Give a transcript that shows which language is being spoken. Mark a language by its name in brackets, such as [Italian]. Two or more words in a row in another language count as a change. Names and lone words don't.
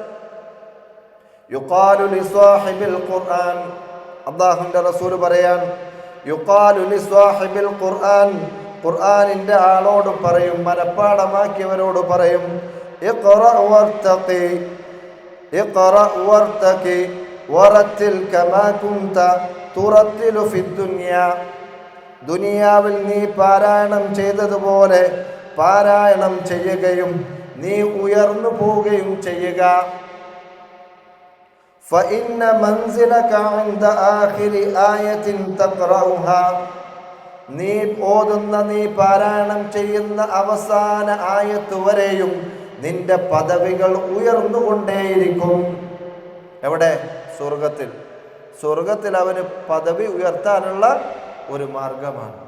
[Arabic] يقال لصاحب القرآن, [Malayalam] അല്ലാഹുവിൻ്റെ റസൂൽ പറയാൻ, [Arabic] يقال لصاحب القرآن, [Malayalam] ഖുർആനിന്റെ ആളോട് പറയും, മനഃപ്പാഠമാക്കിയവരോട് പറയും, [Arabic] اقرأ وارتق اقرأ وارتق ورتل كما كنت ترتل في الدنيا. [Malayalam] ദുനിയാവിൽ നീ പാരായണം ചെയ്തതുപോലെ പാരായണം ചെയ്യുകയും നീ ഉയർന്നു പോവുകയും ചെയ്യുക. [Arabic] فإن منزلك عند آخر آية تقرأها. [Malayalam] നീ ഓതുന്ന, നീ പാരായണം ചെയ്യുന്ന അവസാന ആയത്ത് വരെയും നിന്റെ പദവികൾ ഉയർന്നുകൊണ്ടേയിരിക്കും. എവിടെ? സ്വർഗത്തിൽ. സ്വർഗത്തിൽ അവന് പദവി ഉയർത്താനുള്ള ഒരു മാർഗമാണ്.